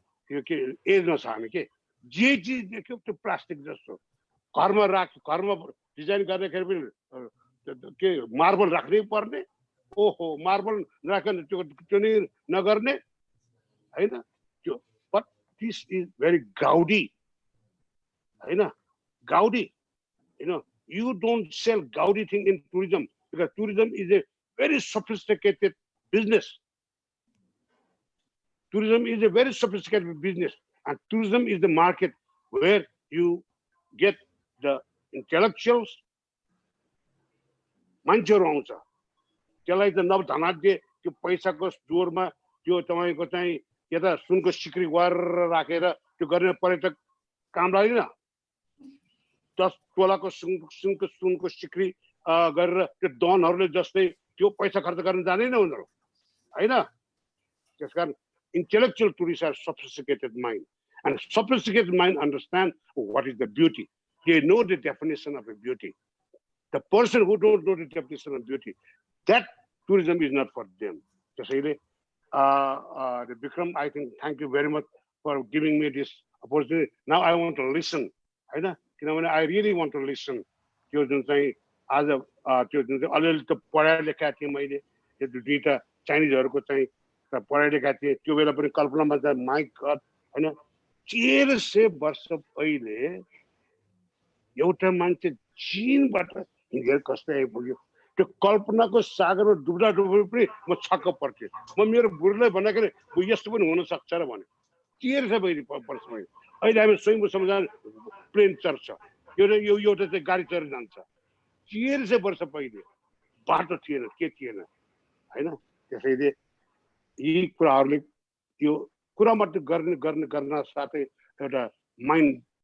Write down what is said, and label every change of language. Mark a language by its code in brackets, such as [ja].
[ne] यो के एजमा छ हामी के जे चिज देख्यो त्यो प्लास्टिक जस्तो घरमा डिजाइन गर्दाखेरि पनि के मार्बल राख्नै पर्ने ओहो मार्बल राख्ने त्यो नै नगर्ने हैन त्यो but this is very Goudie हैन Goudie [en] you don't sell gaudy thing in tourism because tourism is a very sophisticated business. Tourism is a very sophisticated business, and tourism is the market where you get the intellectuals. [ne] मान्छेहरु आउँछ त्यसलाई त नव धनाढ्य त्यो पैसाको जोरमा त्यो तपाईको चाहिँ यता सुनको सिक्री गरेर राखेर त्यो गर्ने पर्यटक काम लाग्दैन 10 तोलाको सुनको सिक्री गरेर त्यो डनहरुले जस्तै त्यो पैसा खर्च गर्न जान्दैन उनीहरु हैन त्यसकारण [en] intellectual tourists are sophisticated mind and sophisticated mind understand what is the beauty. They know the definition of a beauty. The person who don't know the definition of beauty, that tourism is not for them. [ne] त्यसैले [en] the Bikram, I think thank you very much for giving me this opportunity. Now I want to listen. [ne] हैन किनभने [en] I really want to listen. [ne] त्यो जुन चाहिँ आज त्यो जुन चाहिँ अलिअलि त पढाइ लेखा थिए मैले त्यो दुईटा चाइनिजहरुको चाहिँ पढाइ लेखा थिए त्यो बेला पनि कल्पनामा चाहिँ [en] my God [ne] हैन 1300 वर्ष पहिले एउटा मान्छे चीनबाट हिँडेर कस्तै आइपुग्यो त्यो कल्पनाको सागरमा डुब्दा पनि म छक्क पर्थे म मेरो बुढीलाई भन्दाखेरि यस्तो पनि हुन सक्छ र भने 1300 वर्ष पहिले अहिले हामी स्वयं समाधान प्लेन चढ्छ यो एउटा चाहिँ गाडी चढेर जान्छ 1300 वर्ष पहिले बाटो थिएन के थिएन हैन त्यसैले यी कुराहरुले यो कुरा मात्र गर्न साथै एउटा माइन्ड